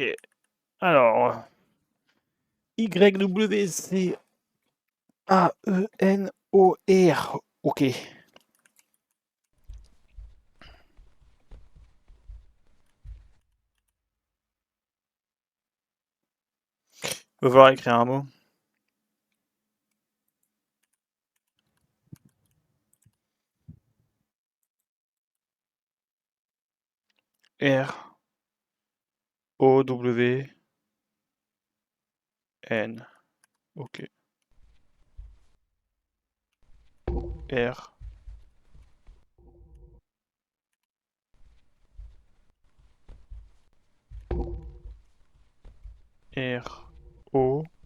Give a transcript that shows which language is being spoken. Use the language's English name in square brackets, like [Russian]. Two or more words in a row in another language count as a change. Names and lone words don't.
[French] Alors, YWCAENOR. Ok. Va falloir écrire un mot. R O W N. Ok. R R O